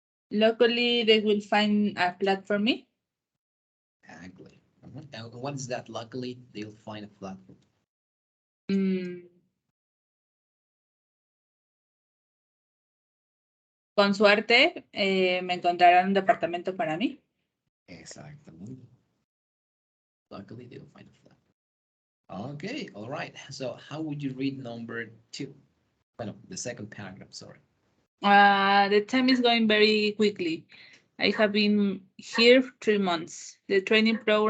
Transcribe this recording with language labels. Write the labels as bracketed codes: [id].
[en] Luckily, they will find a flat for me. Exactly. And what is that? Luckily, they'll find a flat. [es] Mm, con suerte, me encontrarán un departamento para mí. [en] Exactly. Luckily, they'll find a flat. Okay, all right. So how would you read number 2? Well, the second paragraph, sorry. The time is going very quickly. I have been here 3 months. The training